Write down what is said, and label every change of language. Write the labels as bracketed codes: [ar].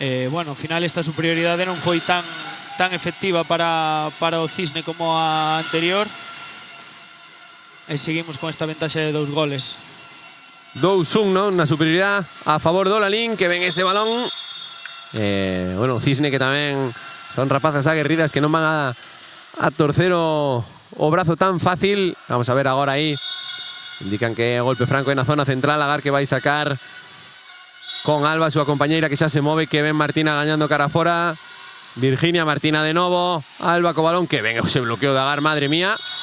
[gl] Bueno, ao final esta superioridade non foi tan efectiva para o Cisne como a anterior. E seguimos con esta ventaxa de 2 goles. 2-1, non? Na superioridade a favor do Lalín, que ven ese balón. Bueno, Cisne que tamén son rapazas aguerridas que non van a torcer o brazo tan fácil. Vamos a ver agora aí. [es] Indican que golpe franco en la zona central. [gl] Agar que vai sacar con Alba, súa compañeira, que xa se move, que ven Martina gañando cara fora. Virginia, Martina de novo. Alba co balón, que ven ese bloqueo de Agar, madre mía.